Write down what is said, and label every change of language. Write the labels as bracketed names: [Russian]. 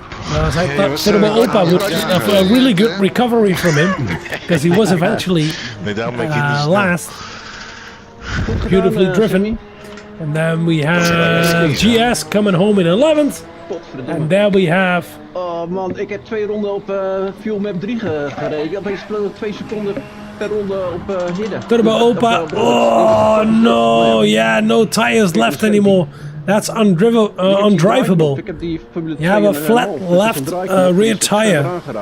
[English] I thought Turbo Opa would have a really good recovery from him. Because he was eventually last. Beautifully driven. And then we have GS coming home in 11th. And there we have... [Dutch] Oh man, ik heb 2 ronden op Fuel Map 3 gereden. Ik heb opeens 2 seconden per ronde op Hidden. [English] Turbo Opa. Oh no, yeah, no tires left anymore. That's undrivable. You have a flat left rear tire.